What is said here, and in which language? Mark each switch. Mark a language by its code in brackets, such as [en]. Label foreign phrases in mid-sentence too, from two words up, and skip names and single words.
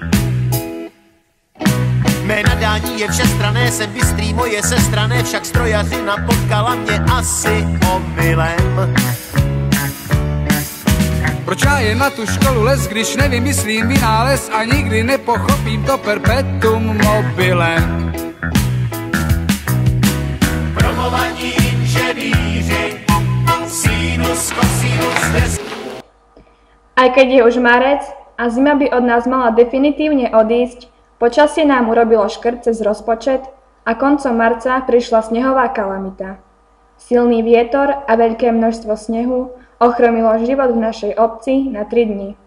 [cs] Mé nadání je všestranné, jsem bystrý, moje sestrané, však strojařina potkala mě asi omylem. Proč já jen na tu školu les, když nevymyslím vynález a nikdy nepochopím to [la] perpetuum mobilem. [cs] Promovaní inženýři, sinus, kosinus, des... [sk] Aj keď je už marec a zima by od nás mala definitívne odísť, počasie nám urobilo škrt cez rozpočet a koncom marca prišla snehová kalamita. Silný vietor a veľké množstvo snehu ochromilo život v našej obci na 3 dni.